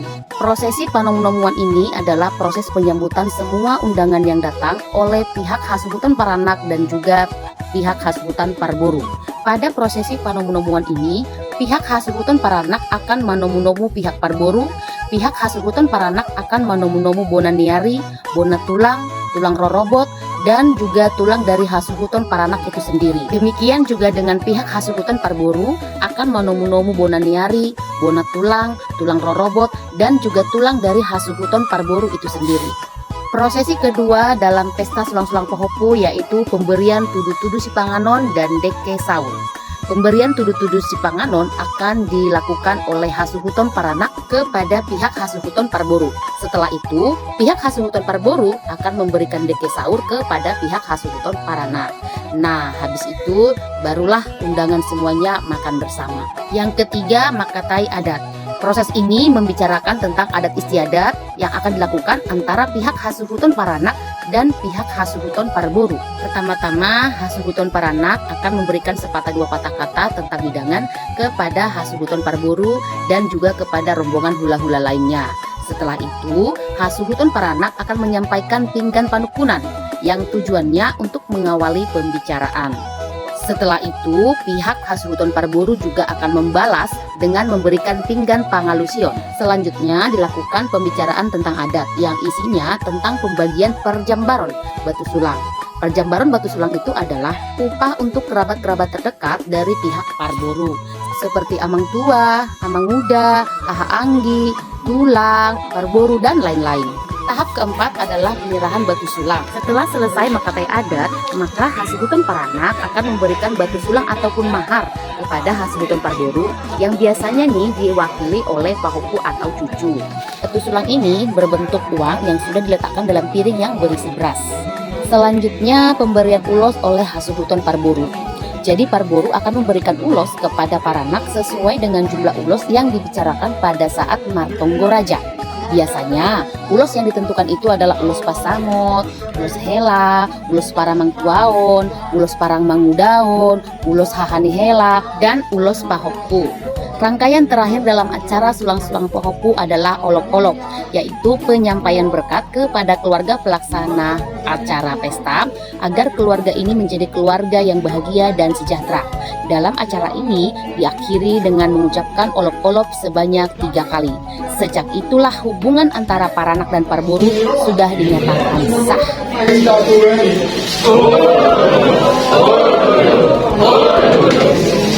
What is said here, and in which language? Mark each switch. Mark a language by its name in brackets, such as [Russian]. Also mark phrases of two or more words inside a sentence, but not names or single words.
[Indonesian] Prosesi panomu-nomuan ini adalah proses penyambutan semua undangan yang datang oleh pihak hasuhuton paranak dan juga pihak hasuhuton parboru. Pada prosesi panomu-nomuan ini, pihak hasuhuton paranak akan manomu-nomu pihak parboru. Pihak hasuhuton paranak akan manomu-nomu [Batak Toba] bona niari, bona tulang, tulang rorobot, [Indonesian] dan juga tulang dari hasuhuton paranak itu sendiri. Demikian juga dengan pihak hasuhuton parboru akan manomu-nomu [Batak Toba] bona niari, bona tulang, tulang rorobot, [Indonesian] dan juga tulang dari hasuhuton parboru itu sendiri. Prosesi kedua dalam pesta sulang-sulang Pahopu yaitu pemberian [Batak Toba] tudu-tudu sipanganon [Indonesian] dan deke saul. Pemberian [Batak Toba] tudu-tudu sipanganon [Indonesian] akan dilakukan oleh hasuhuton paranak kepada pihak hasuhuton parboru. Setelah itu, pihak hasuhuton parboru akan memberikan deke saur kepada pihak hasuhuton paranak. Nah, habis itu barulah undangan semuanya makan bersama. Yang ketiga, makatai adat. Proses ini membicarakan tentang adat istiadat yang akan dilakukan antara pihak hasuhuton paranak dan pihak hasuhuton parboru. Pertama-tama, hasuhuton paranak akan memberikan sepatah dua patah kata tentang hidangan kepada hasuhuton parboru dan juga kepada rombongan hula-hula lainnya. Setelah itu, hasuhuton paranak akan menyampaikan [Batak Toba] pinggan panukunan [Indonesian] yang tujuannya untuk mengawali pembicaraan. Setelah itu, pihak hasuhuton parboru juga akan membalas dengan memberikan [Batak Toba] pinggan pangalusion. [Indonesian] Selanjutnya dilakukan pembicaraan tentang adat yang isinya tentang pembagian perjambaron batu sulang. Perjambaron batu sulang itu adalah upah untuk kerabat-kerabat terdekat dari pihak parboru seperti [Batak Toba] amang tua, amang muda, aha anggi, [Indonesian] tulang, parboru, dan lain-lain. Tahap keempat adalah penyerahan batu sulang. Setelah selesai makatai adat, maka Hasibuton Paranak akan memberikan batu sulang ataupun mahar kepada Hasibuton Parboru yang biasanya nih diwakili oleh pahopu atau cucu. Batu sulang ini berbentuk uang yang sudah diletakkan dalam piring yang berisi beras. Selanjutnya pemberian ulos oleh Hasibuton Parboru. Jadi Parboru akan memberikan ulos kepada Paranak sesuai dengan jumlah ulos yang dibicarakan pada saat Martonggo Raja. Biasanya, ulos yang ditentukan itu adalah ulos pasangot, ulos hela, ulos parang mangtuaon, ulos parang mangudaon, ulos hahani hela, dan ulos pahopu. Rangkaian terakhir dalam acara sulang-sulang pahopu adalah olok-olok, yaitu penyampaian berkat kepada keluarga pelaksana acara pesta agar keluarga ini menjadi keluarga yang bahagia dan sejahtera. Dalam acara ini diakhiri dengan mengucapkan olok-olok sebanyak 3 kali. Sejak itulah hubungan antara Paranak dan Parboru sudah dinyatakan sah.